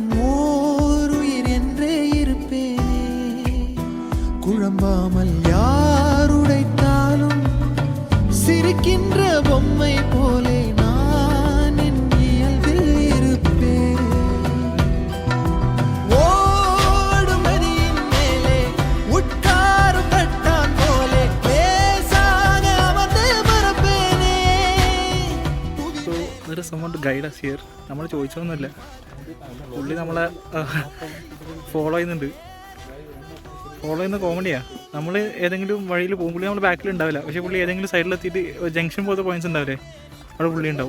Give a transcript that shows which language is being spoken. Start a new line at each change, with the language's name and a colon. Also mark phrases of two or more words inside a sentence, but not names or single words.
Tamil: ஓருயிர் என்றே இருப்பேனே குழம்பாமல் யாருடைத்தாலும் சிரிக்கின்ற பொம்மை போலே நான் என் இயல்பில் இருப்பேன் ஓடும் நதியின் மேலே உட்காரும் கட்டான் போலே லேசாக அமர்ந்து மறப்பேனே
Malayalam: ഒരു സമയം
English: guide us here.
Malayalam: നമ്മൾ ചോദിച്ചൊന്നുമില്ല, പുള്ളി നമ്മളെ ഫോളോ ചെയ്യുന്നുണ്ട്. ഫോളോ ചെയ്യുന്ന കോമഡിയാണ്. നമ്മൾ ഏതെങ്കിലും വഴിയിൽ പോകും, പുള്ളി നമ്മൾ ബാക്കിൽ ഉണ്ടാവില്ല. പക്ഷേ പുള്ളി ഏതെങ്കിലും സൈഡിലെത്തിയിട്ട് ജംഗ്ഷൻ പോലത്തെ പോയിന്റ്സ് ഉണ്ടാവില്ലേ, അവിടെ പുള്ളി ഉണ്ടാവും.